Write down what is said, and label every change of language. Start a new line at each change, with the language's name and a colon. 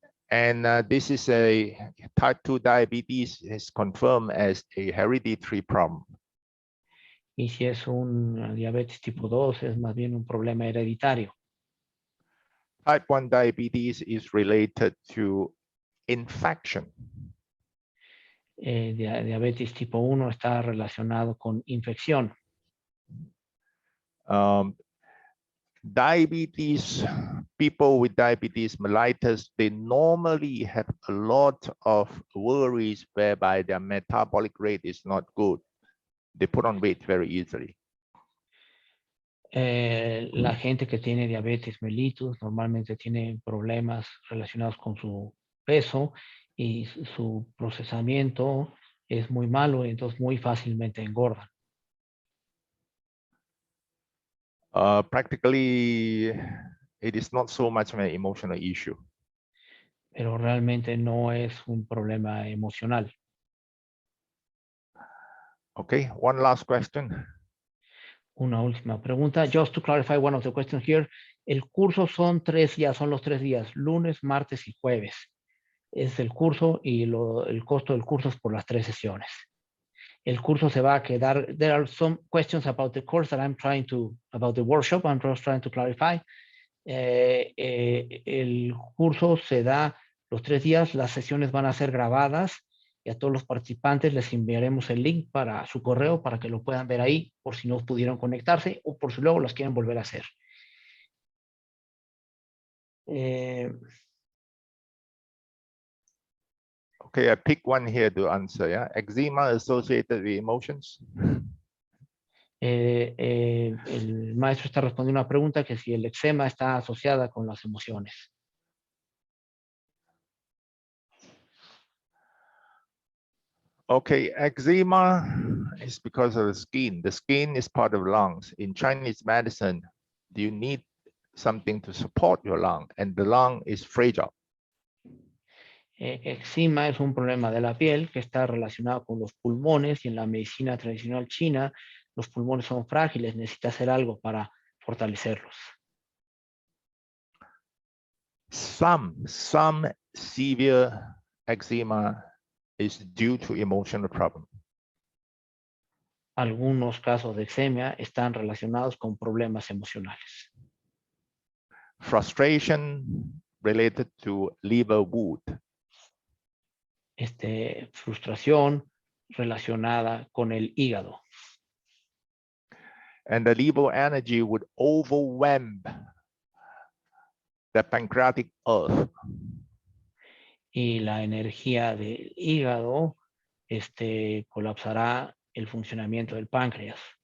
English: And this is a type 2 diabetes is confirmed as a hereditary problem.
Spanish: Y si es un diabetes tipo 2, es más bien un problema hereditario.
English: Type 1 diabetes is related to infection.
Spanish: Diabetes tipo 1 está relacionado con infección.
English: Diabetes, people with diabetes mellitus, they normally have a lot of worries whereby their metabolic rate is not good. They put on weight very easily.
Spanish: La gente que tiene diabetes mellitus normalmente tiene problemas relacionados con su peso, y su procesamiento es muy malo, y entonces muy fácilmente engordan.
English: Practically, it is not so much of an emotional issue.
Spanish: Pero realmente no es un problema emocional.
English: Okay, one last question.
Spanish: Una última pregunta.
English: Just to clarify one of the questions here.
Spanish: El curso son 3 días, son los 3 días, lunes, martes y jueves. Es el curso, y el costo del curso es por las 3 sesiones. El curso se va a quedar.
English: There are some questions about the course that about the workshop, I'm just trying to clarify.
Spanish: El curso se da los 3 días, las sesiones van a ser grabadas, y a todos los participantes les enviaremos el link para su correo para que lo puedan ver ahí, por si no pudieron conectarse o por si luego las quieren volver a hacer.
English: Okay, I pick one here to answer. Yeah, eczema associated with emotions.
Spanish: El maestro está respondiendo una pregunta, que si el eczema está asociada con las emociones.
English: Okay, eczema is because of the skin. The skin is part of lungs. In Chinese medicine, you need something to support your lung, and the lung is fragile.
Spanish: Eczema es un problema de la piel que está relacionado con los pulmones y en la medicina tradicional china los pulmones son frágiles, necesita hacer algo para fortalecerlos.
English: Some severe eczema is due to emotional problem.
Spanish: Algunos casos de eczema están relacionados con problemas emocionales.
English: Frustration related to liver wound.
Spanish: Frustración relacionada con el hígado.
English: And the liver energy would overwhelm the pancreatic earth.
Spanish: Y la energía del hígado colapsará el funcionamiento del páncreas.